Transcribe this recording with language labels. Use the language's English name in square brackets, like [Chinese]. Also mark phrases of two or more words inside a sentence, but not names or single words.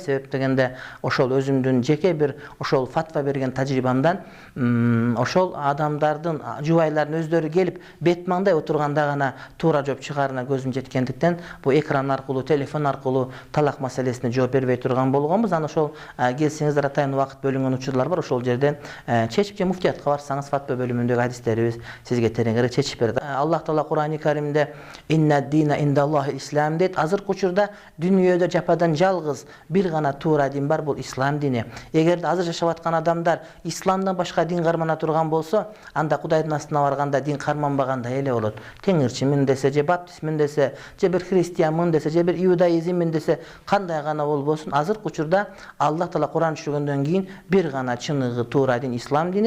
[Kyrgyz] Себеп дегенде ошол өзүмдүн жеке бир ошол фатва берген тажрыйбамдан ошол адамдардын жубайларын өздөрү келип бет маңдай отурганда гана туура жооп чыгарына көзүм жеткендиктен бу экран аркылуу, телефон аркылуу талак маселесине жооп бербей турган болгонбуз. Аны ошол келсеңиздер атайын убакыт бөлүнгөн учурлар бар. Ошол жерден чечип, же муфтиятка барсаңыз фатва бөлүмүндөгү хадистерибиз сизге тереңирээк чечип берет. Аллах Таала Кур'ан-ы Каримде [Arabic] "إن الدين عند الله الإسلام" [Kyrgyz] дейт. Азыркы учурда дүйнөдө жападан жалгыз бир гана туура дин бар, бул ислам дини. Эгерде азыр жашап аткан адамдар исламдан башка дин кармана турган болсо, анда Кудайдын астына барганда дин карманбагандай эле болот. Теңирчимин десе, же баптистмин десе, же бир христианмын десе, же бир иудаизммин десе, кандай гана болбосун, азыркы учурда Аллах Таала Кур'ан түшүргөндөн кийин бир гана чыныгы туура дин ислам дини.